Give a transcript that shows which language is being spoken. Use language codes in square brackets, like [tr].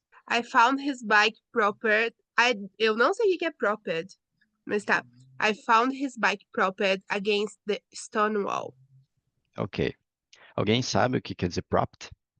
[en] I found his bike propped. [pt] Eu não sei o que é propped, mas tá. [en] I found his bike propped against the stone wall. Ok. [pt] Alguém sabe o que quer dizer propped?